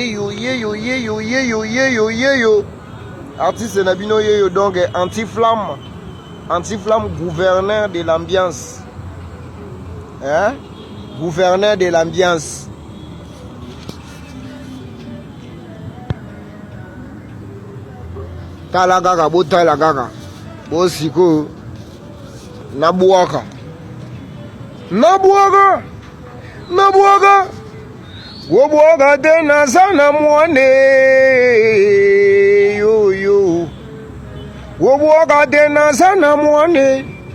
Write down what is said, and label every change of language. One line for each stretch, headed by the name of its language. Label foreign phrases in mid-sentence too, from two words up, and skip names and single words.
Lingala: artiste na bino yeyo
French: donc anti-flamme gouverneur de l'ambiance hein gouverneur de l'ambiance
Lingala: tala kaka botala kaka bosiko nabwaka wobwaka tena sana mwane yo wobwaka tena sana mwane